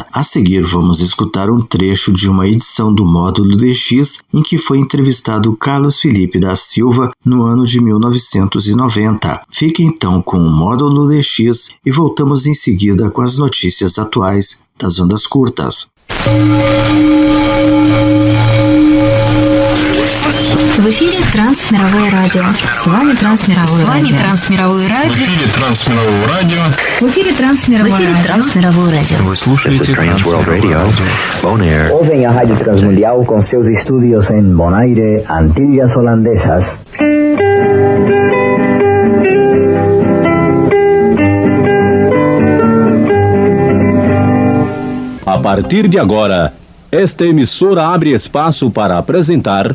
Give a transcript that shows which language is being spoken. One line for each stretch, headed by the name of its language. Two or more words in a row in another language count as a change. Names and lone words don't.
Portuguese: A seguir, vamos escutar um trecho de uma edição do Módulo DX em que foi entrevistado Carlos Felipe da Silva no ano de 1990. Fique então com o Módulo DX e voltamos em seguida com as notícias atuais das ondas curtas.
Russian: В эфире Трансмировое радио. С вами Трансмировое радио. В эфире Трансмировое радио. В эфире Трансмировое радио. Вы слушаете Трансмировое радио.
Portuguese: Bonaire. Ouvem a Rádio Transmundial com seus estúdios em Bonaire, Antilhas Holandesas. A partir de agora, esta emissora abre espaço para apresentar